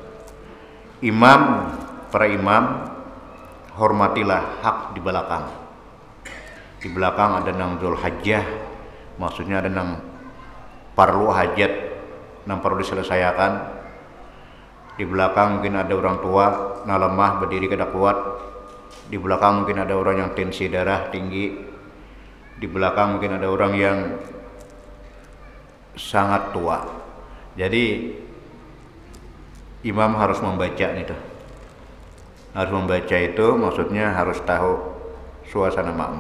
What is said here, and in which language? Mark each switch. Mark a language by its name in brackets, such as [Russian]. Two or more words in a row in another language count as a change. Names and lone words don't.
[Indonesian] Para imam, hormatilah hak di belakang. [Banjar] Di belakang ada nang Dzul Hajjah, maksudnya ada nang parlu hajat, nang perlu diselesaikan. Di belakang mungkin ada orang tua, nang lemah berdiri kada kuat. [Indonesian] Di belakang mungkin ada orang yang tensi darah tinggi. Di belakang mungkin ada orang yang sangat tua. Jadi imam harus membaca itu. Harus membaca itu maksudnya harus tahu suasana makmum.